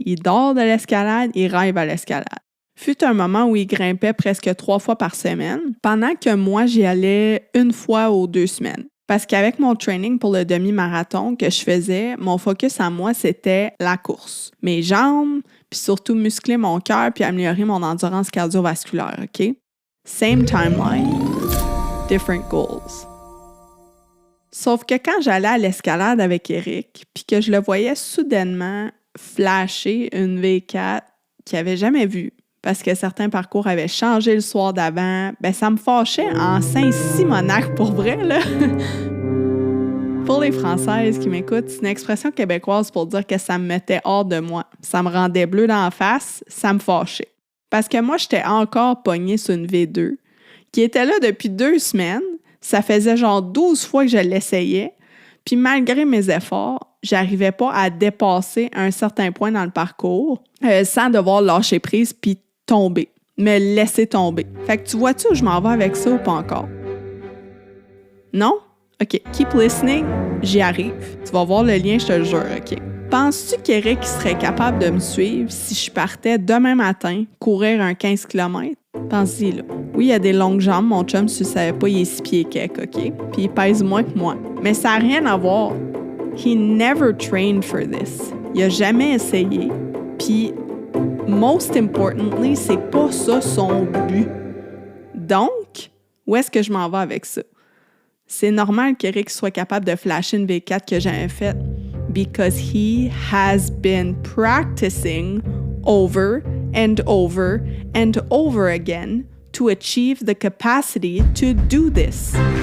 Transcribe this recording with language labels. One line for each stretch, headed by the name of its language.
French: Il dort de l'escalade, il rêve à l'escalade. Fut un moment où il grimpait presque 3 fois par semaine, pendant que moi, j'y allais 1 fois aux 2 semaines. Parce qu'avec mon training pour le demi-marathon que je faisais, mon focus à moi, c'était la course. Mes jambes, puis surtout muscler mon cœur puis améliorer mon endurance cardiovasculaire, OK?
English: Same timeline, different goals.
French: Sauf que quand j'allais à l'escalade avec Eric, puis que je le voyais soudainement flasher une V4 qu'il n'avait jamais vue, parce que certains parcours avaient changé le soir d'avant, ben ça me fâchait en Saint-Simonac pour vrai, là. Pour les Françaises qui m'écoutent, c'est une expression québécoise pour dire que ça me mettait hors de moi. Ça me rendait bleu dans la face, ça me fâchait. Parce que moi, j'étais encore pognée sur une V2, qui était là depuis 2 semaines. Ça faisait genre 12 fois que je l'essayais. Puis malgré mes efforts, j'arrivais pas à dépasser un certain point dans le parcours sans devoir lâcher prise puis tomber, me laisser tomber. Fait que tu vois-tu où je m'en vais avec ça ou pas encore? Non? OK,
English: keep listening,
French: j'y arrive. Tu vas voir le lien, je te le jure, OK? Penses-tu qu'Eric serait capable de me suivre si je partais demain matin courir un 15 km? Pense-y, là. Oui, il a des longues jambes, mon chum, si tu ne savais pas, il est 6 pieds quelques, OK? Puis il pèse moins que moi. Mais ça n'a rien à voir.
English: He never trained for this.
French: Il a jamais essayé. Puis,
English: most importantly,
French: c'est pas ça son but. Donc, où est-ce que je m'en vais avec ça? C'est normal qu'Eric soit capable de flasher une V4 que j'avais faite.
English: Because he has been practicing over and over and over again to achieve the capacity to do this.